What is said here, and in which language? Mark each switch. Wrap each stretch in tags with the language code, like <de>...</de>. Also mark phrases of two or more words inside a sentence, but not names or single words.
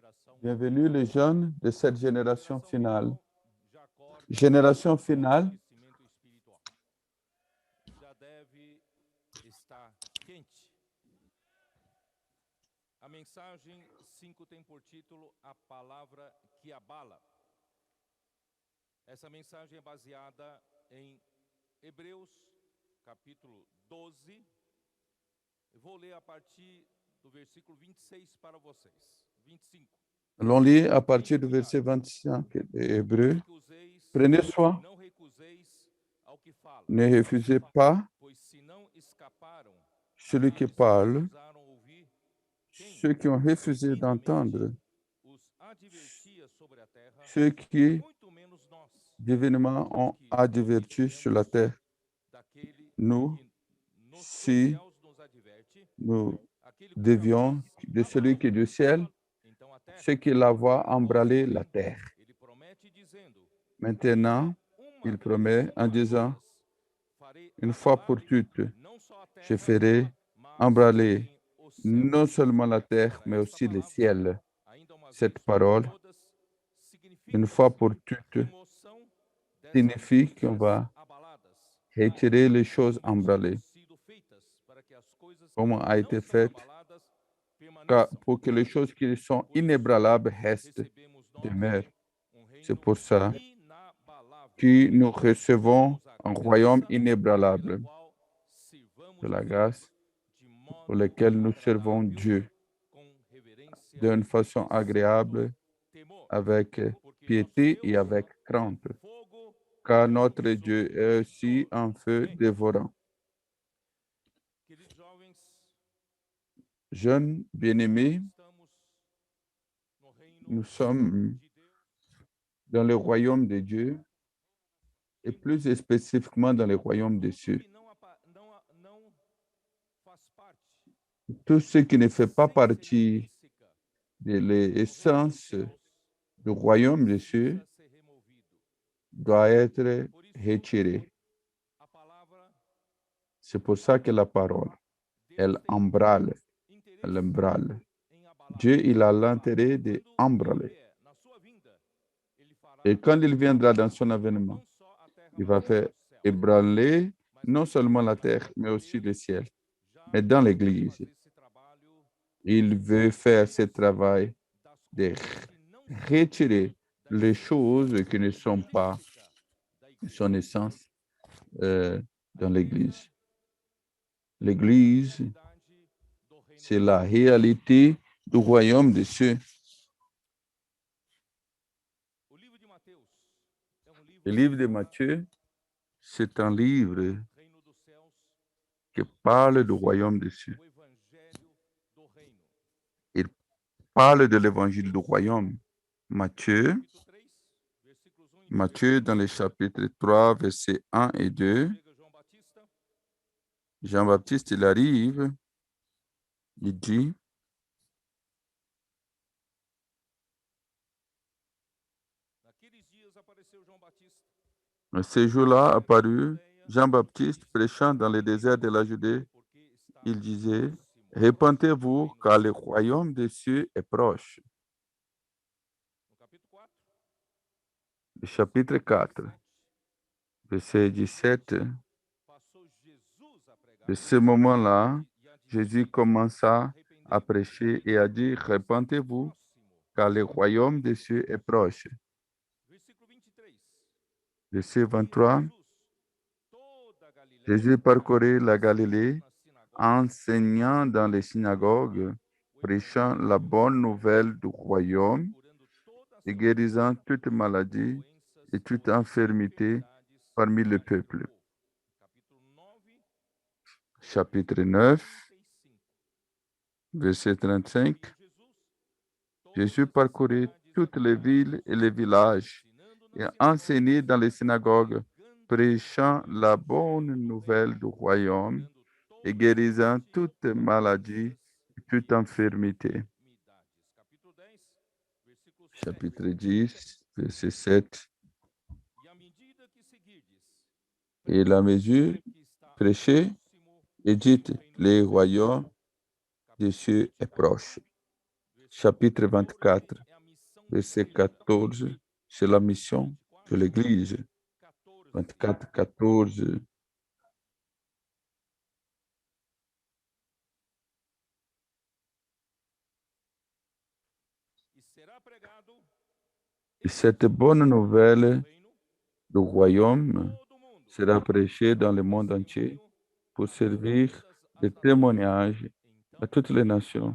<fr>Bienvenue les jeunes de cette génération finale. Génération finale</fr> <pt>já deve estar quente. A mensagem 5 tem por título A Palavra que Abala. Essa mensagem é baseada em Hebreus, capítulo 12. Eu vou ler a partir do versículo 26 para vocês. 25.</pt> <fr>l'on lit à partir du verset 25 de Hébreux. Prenez soin,</fr> <pt>Não recuseis ao que fala,</pt> <fr>ne refusez pas</fr> <pt>pois se não escaparam</pt> <fr>celui qui</fr> <pt>aqueles que</pt> <fr>parle,</fr> <pt>recusaram ouvir, quem</pt> <fr>ceux qui ont refusé d'entendre,</fr> <pt>os advertia sobre a terra,</pt> <fr>ceux qui</fr> <pt>muito menos nós,</pt> <fr>divinement ont adverti sur la terre.</fr> <pt>daquele</pt> <fr>Nous,</fr> <pt>que nos</pt> <fr>si</fr> <pt>céus nos adverte,</pt> <fr>nous</fr> <pt>aquele cuja</pt> <fr>devions</fr> <pt>voz</pt> <fr>de celui qui est du ciel,</fr> <pt>então a terra,</pt> <fr>ceux qui la voient embraler la terre.</fr> <pt>ele promete dizendo:</pt> <fr>Maintenant, il promet en disant,</fr> <pt>farei</pt> <fr>une fois pour</fr> <pt>abalar</pt> <fr>toutes,</fr> <pt>não só a terra,</pt> <fr>je ferai</fr> <pt>mas</pt> <fr>embraler</fr> <pt>também os céus.</pt> <fr>non seulement la terre, mais</fr> <pt>Esta</pt> <fr>aussi le</fr> <pt>palavra,</pt> <fr>ciel.</fr> <pt>ainda uma</pt> <fr>Cette</fr> <pt>vez</pt> <fr>parole,</fr> <pt>por todas, significa</pt> <fr>une fois pour toutes,</fr> <pt>remoção dessas</pt> <fr>signifie qu'on</fr> <pt>coisas</pt> <fr>va</fr> <pt>abaladas,</pt> <fr>retirer les choses</fr> <pt>como</pt> <fr>embralées,</fr> <pt>tendo sido feitas, para que as coisas que</pt> <fr>comme a</fr> <pt>não</pt> <fr>été</fr> <pt>são</pt> <fr>fait,</fr> <pt>abaladas permaneçam.</pt> <fr>pour que les choses qui sont inébranlables restent,</fr> <pt>Recebemos nós</pt> <fr>demeurent. C'est</fr> <pt>reino</pt> <fr>pour ça</fr> <pt>inabalável,</pt> <fr>que nous recevons</fr> <pt>temos a</pt> <fr>un royaume</fr> <pt>graça</pt> <fr>inébranlable</fr> <pt>pela qual sirvamos</pt> <fr>de</fr> <pt>a</pt> <fr>la</fr> <pt>Deus</pt> <fr>grâce</fr> <pt>de modo</pt> <fr>pour laquelle nous servons</fr> <pt>agradável,</pt> <fr>Dieu</fr> <pt>com reverência</pt> <fr>d'une façon</fr> <pt>e santo</pt> <fr>agréable,</fr> <pt>temor,</pt> <fr>avec</fr> <pt>porque</pt> <fr>piété</fr> <pt>nosso</pt> <fr>et</fr> <pt>Deus</pt> <fr>avec crainte,</fr> <pt>é fogo</pt> <fr>car notre Dieu est aussi un feu</fr> <pt>consumidor.</pt> <fr>dévorant.</fr> <pt>Queridos jovens,</pt> <fr>Jeunes bien-aimés,</fr> <pt>estamos no reino</pt> <fr>nous sommes</fr> <pt>de Deus,</pt> <fr>dans le royaume de Dieu et plus spécifiquement dans le royaume des cieux.</fr> <pt>que não faz parte</pt> <fr>Tout ce qui ne fait pas</fr> <pt>essência</pt> <fr>partie</fr> <pt>intrínseca</pt> <fr>de</fr> <pt>do reino</pt> <fr>l'essence</fr> <pt>dos céus</pt> <fr>du royaume des cieux</fr> <pt>precisa ser removido.</pt> <fr>doit être</fr> <pt>Por isso,</pt> <fr>retiré.</fr> <pt>a palavra</pt> <fr>C'est pour ça que la parole,</fr> <pt>Deus</pt> <fr>elle</fr> <pt>tem</pt> <fr>embrale,</fr> <pt>interesse</pt> <fr>elle embrale.</fr> <pt>em abalar.</pt> <fr>Dieu, il a l'intérêt de</fr> <pt>Quando ele</pt> <fr>embraler.</fr> <pt>vier na sua vinda, ele fará</pt> <fr>Et quand il viendra dans son avènement,</fr> <pt>não só a terra,</pt> <fr>il</fr> <pt>mas</pt> <fr>va</fr> <pt>também</pt> <fr>faire</fr> <pt>os céus.</pt> <fr>ébranler non seulement la terre, mais aussi le ciel.</fr> <pt>Já</pt> <fr>Mais dans</fr> <pt>fazer</pt> <fr>l'Église,</fr> <pt>esse trabalho</pt> <fr>il veut faire ce travail</fr> <pt>das</pt> <fr>de</fr> <pt>coisas que não são</pt> <fr>retirer</fr> <pt>da</pt> <fr>les</fr> <pt>essência</pt> <fr>choses qui ne sont pas</fr> <pt>intrínseca da igreja.</pt> <fr>son essence dans l'Église.</fr> <pt>É a</pt> <fr>L'Église,</fr> <pt>realidade do reino</pt> <fr>c'est</fr> <pt>dos</pt> <fr>la</fr> <pt>céus.</pt> <fr>réalité du royaume des cieux.</fr> <pt>O livro de Mateus é um livro</pt> <fr>Le</fr> <pt>que</pt> <fr>livre de</fr> <pt>fala</pt> <fr>Matthieu, c'est un livre</fr> <pt>do reino dos céus,</pt> <fr>qui parle du royaume des cieux.</fr> <pt>o evangelho do reino.</pt> <fr>Il parle de l'évangile du royaume. Matthieu,</fr> <pt>Capítulo 3, versículos 1 e 2.</pt> <fr>Matthieu dans le chapitre 3, versets 1 et 2,</fr> <pt>Chega João Batista,</pt> <fr>Jean-Baptiste, il arrive, il dit,</fr> <pt>naqueles dias apareceu João Batista,</pt> <fr>ce jour-là apparut Jean-Baptiste prêchant dans le désert de la Judée.</fr> <pt>porque está</pt> <fr>Il disait,</fr> <pt>próximo</pt> <fr>répentez-vous,</fr> <pt>o reino</pt> <fr>car</fr> <pt>dos</pt> <fr>le</fr> <pt>céus.</pt> <fr>royaume des cieux est proche.</fr> <pt>No capítulo 4,</pt> <fr>Le chapitre 4, verset 17,</fr> <pt>passou Jesus a pregar</pt> <fr>de ce moment-là,</fr> <pt>e a dizer,</pt> <fr>Jésus commença à</fr> <pt>arrependei-vos,</pt> <fr>prêcher et à dire, répentez-vous,</fr> <pt>próximo.</pt> <fr>car le royaume des cieux est proche.</fr> <pt>Versículo 23.</pt> <fr>Verset</fr> <pt>E</pt> <fr>23,</fr> <pt>Jesus, toda a Galileia,</pt> <fr>Jésus parcourait la Galilée,</fr> <pt>nas sinagogas,</pt> <fr>enseignant dans les synagogues, prêchant la bonne nouvelle du royaume</fr> <pt>curando toda</pt> <fr>et</fr> <pt>sorte</pt> <fr>guérissant toute</fr> <pt>de</pt> <fr>maladie</fr> <pt>doenças</pt> <fr>et toute</fr> <pt>ou</pt> <fr>infirmité</fr> <pt>enfermidades</pt> <fr>parmi le</fr> <pt>daquele</pt> <fr>peuple.</fr> <pt>povo. Capítulo 9,</pt> <fr>Chapitre 9, 35. verset 35.</fr> <pt>E Jesus,</pt> <fr>Jésus</fr> <pt>todas as</pt> <fr>parcourait</fr> <pt>cidades</pt> <fr>toutes les villes et les villages</fr> <pt>ensinando</pt> <fr>et</fr> <pt>nas</pt> <fr>enseignait dans les synagogues,</fr> <pt>pregando</pt> <fr>prêchant</fr> <pt>o</pt> <fr>la</fr> <pt>evangelho</pt> <fr>bonne</fr> <pt>do</pt> <fr>nouvelle</fr> <pt>reino,</pt> <fr>du royaume</fr> <pt>curando</pt> <fr>et</fr> <pt>toda</pt> <fr>guérissant</fr> <pt>sorte</pt> <fr>toute</fr> <pt>de</pt> <fr>maladie et</fr> <pt>doenças</pt> <fr>toute</fr> <pt>e</pt> <fr>infirmité.</fr> <pt>enfermidades. Capítulo 10, versículo 7.</pt> <fr>Chapitre 10, verset 7.</fr> <pt>E à medida que seguirdes,</pt> <fr>Et la mesure</fr> <pt>que está</pt> <fr>prêchée</fr> <pt>próximo</pt> <fr>et dite,</fr> <pt>o reino</pt> <fr>le</fr> <pt>dos céus.</pt> <fr>royaume des</fr> <pt>Capítulo</pt> <fr>cieux est</fr> <pt>24,</pt> <fr>proche.</fr> <pt>versículo</pt> <fr>Chapitre</fr> <pt>14,</pt> <fr>24,</fr> <pt>é a</pt> <fr>verset 14, c'est la mission de l'Église. 24, 14. Et cette bonne nouvelle du royaume sera prêchée dans le monde entier pour servir de témoignage à toutes les nations.</fr>